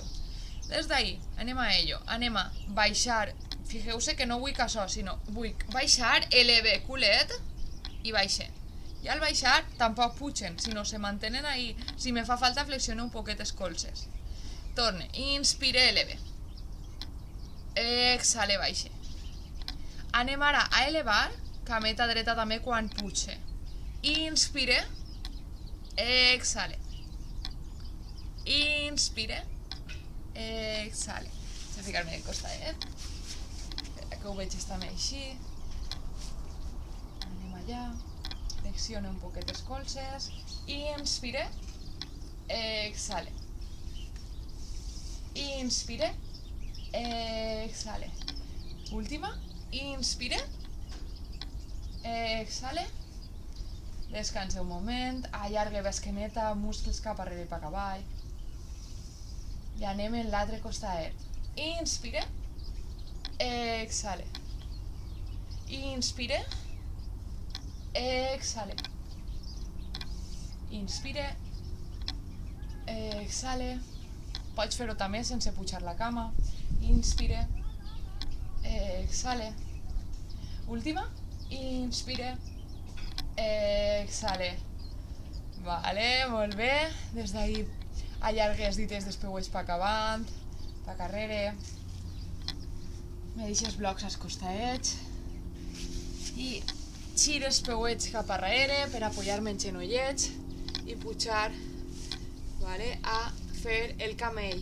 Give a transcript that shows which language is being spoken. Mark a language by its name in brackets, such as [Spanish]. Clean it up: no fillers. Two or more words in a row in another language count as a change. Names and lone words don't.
[Catalan] Des d'ahí, anem a ello, anem a baixar, fixeu-se que no vull que això, sinó vull baixar el culet i baixen. I al baixar tampoc pugen, sinó se mantenen ahí. Si me fa falta flexione un poquet els colzes. Torne, inspire, eleve. Exhale, baixe. Anem ara a elevar, cameta dreta també quan puge. Inspire, exhale. Inspire, exhale. Vaig a ficar-me de costadet. Que ho veig també així. Anem allà. Flexione un poquet els colzes. Inspire, exhale. Inspire, exhale. Última. Inspire, exhale. Descanse un moment. Allargue l'esqueneta, muscles cap arrere i cap avall. I anem en l'altre costadet. Inspire, exhale. Inspire, exhale. Inspire, exhale. Pots fer-ho també sense pujar la cama. Inspire, exhale. Última. Inspire, exhale. Vale, molt bé. Des d'ahí allargue els dites dels peuets per acabant, per carrere. Me deixes blocs als costaets. I giro els peuets cap arrere per apoyar-me en genollets i pujar, vale, a fer el camell.